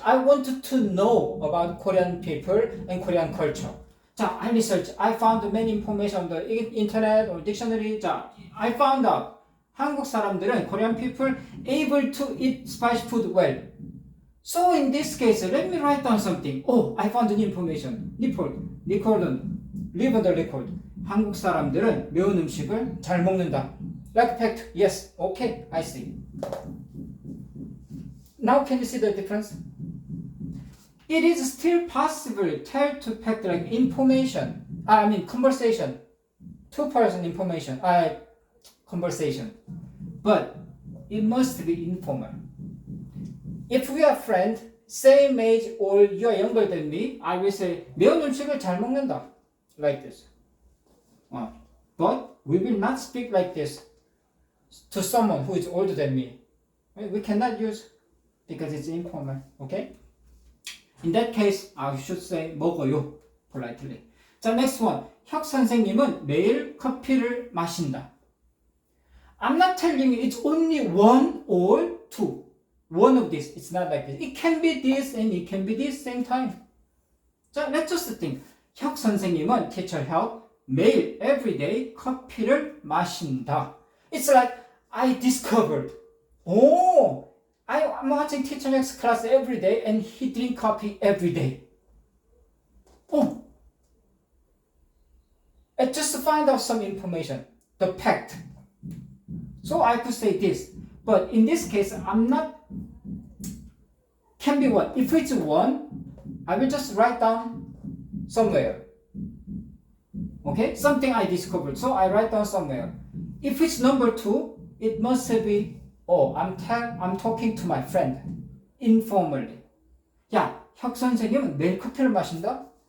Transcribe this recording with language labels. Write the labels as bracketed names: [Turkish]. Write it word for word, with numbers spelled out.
[English] I wanted to know about Korean people and Korean culture. 자, I research. I found many information on the internet or dictionary. 자, I found out. [Korean] 한국 사람들은 [English] Korean people able to eat spicy food well. So in this case, let me write down something. Oh, I found new information. Report, record, leave on the record. [Korean] 한국 사람들은 매운 음식을 잘 먹는다. [English] Like fact, yes, okay, I see. Now can you see the difference? It is still possible tell to fact like information. I mean conversation. Two-person information. I. conversation. But it must be informal. If we are friends, same age or you are younger than me, I will say [Korean] 매운 음식을 잘 먹는다. [English] Like this. Uh, but we will not speak like this to someone who is older than me. We cannot use because it's informal. Okay? In that case, I should say [Korean] 먹어요. [English] Politely. 자, next one. [Korean] 혁 선생님은 매일 커피를 마신다. [English] I'm not telling you it's only one or two. One of this. It's not like this. It can be this and it can be this same time. 자, let's just think. [Korean] 혁 선생님은 [English] teacher 혁 [Korean] 매일 [English] every day [Korean] 커피를 마신다. [English] It's like I discovered. Oh, I'm watching teacher 혁's class every day and he drink coffee every day. Oh, I just find out some information. The fact. So I could say this, but in this case, I'm not, can be one. If it's one, I will just write down somewhere. Okay, something I discovered, so I write down somewhere. If it's number two, it must be, oh, I'm, tell, I'm talking to my friend, informally. [Korean] 야, 혁 선생님은 매일 커피를 마신다?